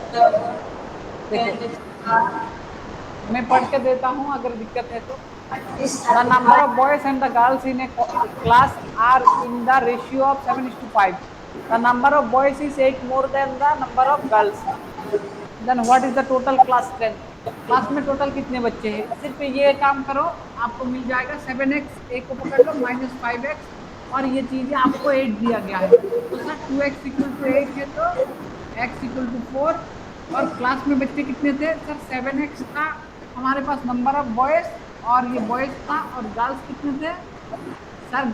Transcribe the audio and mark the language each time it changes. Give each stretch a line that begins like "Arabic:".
Hindi: देखो मैं पढ़ के देता हूँ अगर दिक्कत है तो।
English: The number of boys and the girls in a class are in the ratio of 7:5. The number of boys is 8 more than the number of girls. Then what is the total class strength?
Hindi: Class में total कितने बच्चे हैं? सिर्फ ये काम करो, आपको मिल जाएगा 7x, एक को पकड़ लो -5x, और ये चीजें आपको 8 दिया गया है तो सर 2x = 8 है तो x = 4। और क्लास में बच्चे कितने थे सर? 7x था हमारे पास नंबर ऑफ बॉयज, और ये बॉयज था, और गर्ल्स कितने थे सर?